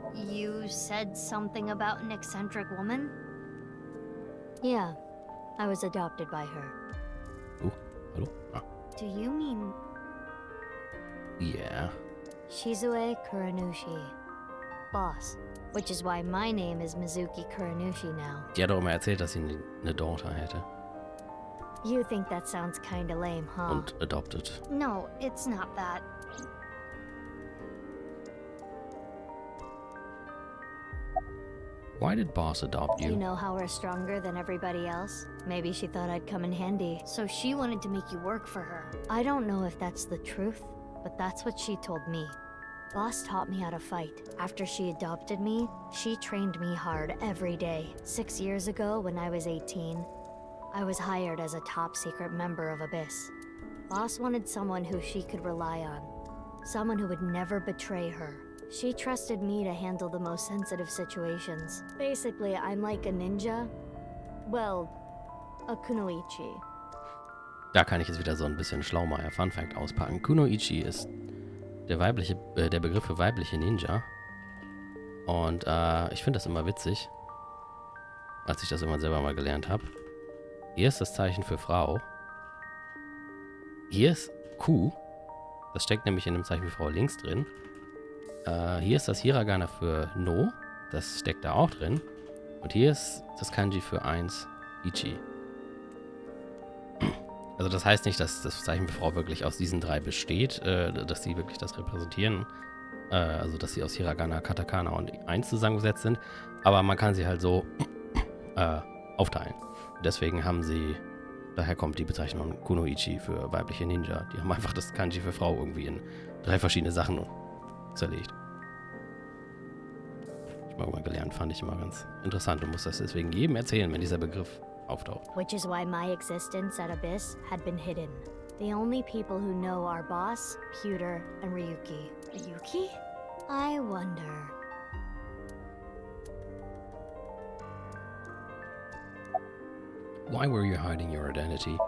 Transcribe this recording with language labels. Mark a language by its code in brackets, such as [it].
[en] You said something about an eccentric woman? Yeah, I was adopted by her. [de] Oh, hallo? Ah, [en] Do you mean yeah. Shizue Kuranushi? Boss. Which is why my name is Mizuki Kuranushi now. [de] Die hat doch immer erzählt, dass sie eine Daughter hätte. [en] You think that sounds kinda lame, huh? [de] Und adopted. [en] No, it's not that. Why did Boss adopt you? You know how we're stronger than everybody else? Maybe she thought I'd come in handy, so she wanted to make you work for her. I don't know if that's the truth, but that's what she told me. Boss taught me how to fight. After she adopted me, she trained me hard every day. 6 years ago, when I was 18, I was hired as a top-secret member of Abyss. Boss wanted someone who she could rely on. Someone who would never betray her. She trusted me to handle the most sensitive situations. Basically, I'm like a ninja. Well, a kunoichi. [de] Da kann ich jetzt wieder so ein bisschen Schlaumeier Fun Fact auspacken. Kunoichi ist der Begriff für weibliche Ninja. Und ich finde das immer witzig, als ich das immer selber mal gelernt habe. Hier ist das Zeichen für Frau. Hier ist Q. Das steckt nämlich in dem Zeichen für Frau links drin. Hier ist das Hiragana für No. Das steckt da auch drin. Und hier ist das Kanji für 1, Ichi. Also das heißt nicht, dass das Zeichen für Frau wirklich aus diesen 3 besteht, dass sie wirklich das repräsentieren. Also dass sie aus Hiragana, Katakana und 1 zusammengesetzt sind. Aber man kann sie halt so aufteilen. Deswegen haben sie, daher kommt die Bezeichnung Kunoichi für weibliche Ninja. Die haben einfach das Kanji für Frau irgendwie in 3 verschiedene Sachen zerlegt. Ich habe mal gelernt, fand ich immer ganz interessant und muss das deswegen jedem erzählen, wenn dieser Begriff auftaucht. [en] Which is why my existence at Abyss had been hidden. The only people who know are Boss, Pewter, and Ryuki. Ryuki? I wonder. Why were you hiding your identity?